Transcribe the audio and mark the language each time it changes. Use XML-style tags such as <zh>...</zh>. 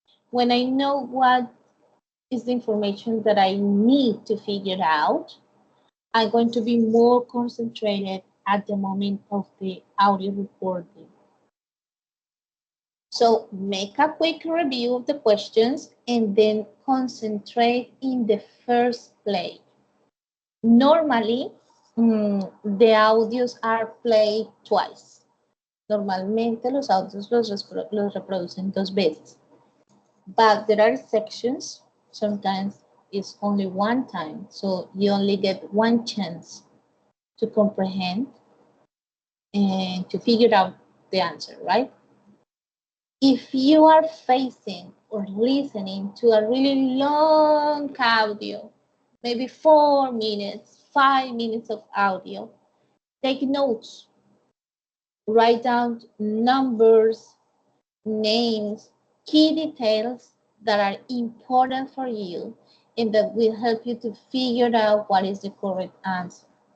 <en>When I know what is the information that I need to figure out, I'm going to be more concentrated at the moment of the audio recording. So make a quick review of the questions and then concentrate in the first play. Normally, the audios are played twice.</en> <es>Normalmente los audios los reproducen dos veces.</es> <en>But there are sections, sometimes it's only one time, so you only get one chance to comprehend and to figure out the answer, right? If you are facing or listening to a really long audio, maybe 4 minutes, 5 minutes of audio, take notes, write down numbers, names, key details that are important for you and that will help you to figure out what is the correct answer.</en>